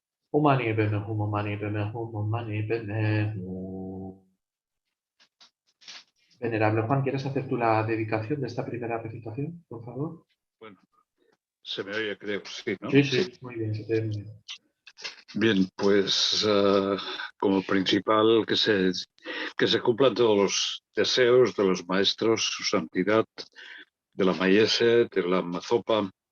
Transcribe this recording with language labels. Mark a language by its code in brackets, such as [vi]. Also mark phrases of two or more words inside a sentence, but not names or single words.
[sa] मणि पद्मे हूँ मणि पद्मे हूँ मणि पद्मे हूँ. [es] Venerable Juan, ¿quieres hacer tú la dedicación de esta primera recitación, por favor? Bueno, se me oye, creo, sí, ¿no? Sí, sí, muy bien, se te ve muy bien. Bien, pues como principal que se cumplan todos los deseos de los maestros, su santidad, de la Mayese, de la Mazopa.